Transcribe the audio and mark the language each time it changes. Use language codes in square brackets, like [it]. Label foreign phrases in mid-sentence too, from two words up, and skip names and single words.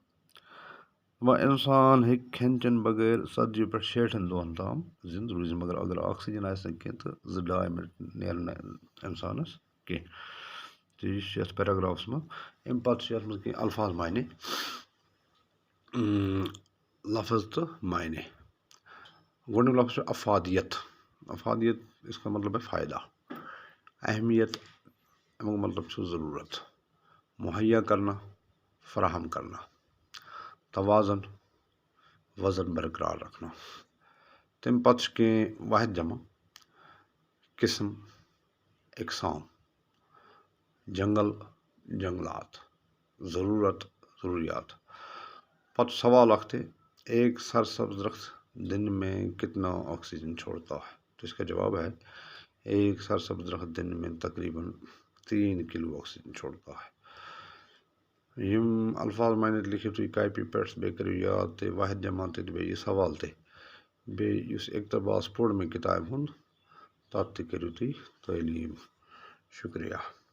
[ks] انسان ہیٚکہِ کھٮ۪ن چٮ۪ن بغٲر 40 پٮ۪ٹھ 60 دۄہن تام زندٕ روٗزِتھ، مگر اگر آکسیجن آسہِ نہٕ کینٛہہ تہٕ 2-2.5 منٹ نیرن نہٕ انسانس کینٛہہ۔ تہٕ یہِ چھُ یتھ پیراگرافس منٛز۔ امہِ پتہٕ چھِ یتھ منٛز کینٛہہ الفاظ معنی، لفظ تہٕ معنی۔ گۄڈنیُک لفظ چھُ افادیت۔ [ur] افادیت اس کا مطلب ہے فائدہ۔ [ks] اہمیت امیُک مطلب چھُ ضروٗرت، [ur] مہیا کرنا، فراہم کرنا۔ توازن، وزن برقرار رکھنا۔ [ks] تمہِ پتہٕ چھِ کینٛہہ واحد جمع، قسم، اقسام، جنگل، جنگلات، ضرورت، ضروریات۔ پتہ سوال اکھ [ur] تھے، ایک سرسبز درخت دن میں کتنا آکسیجن چھوڑتا ہے؟ تو اس کا جواب ہے ایک سرسبز درخت دن میں تقریباً 3 کلو آکسیجن چھوڑتا ہے۔ [ks] یم الفاظ معنی لکھو تھی کاپی پہ، بیٚیہِ کٔرِو یاد تہِ واحد جمع تہِ بیٚیہِ یہِ سوال تہِ، بیٚیہِ یُس اقتباس پوٚر مےٚ کِتابہِ ہُنٛد تتھ تہِ کٔرِو تُہۍ تعلیٖم۔ شُکریہ۔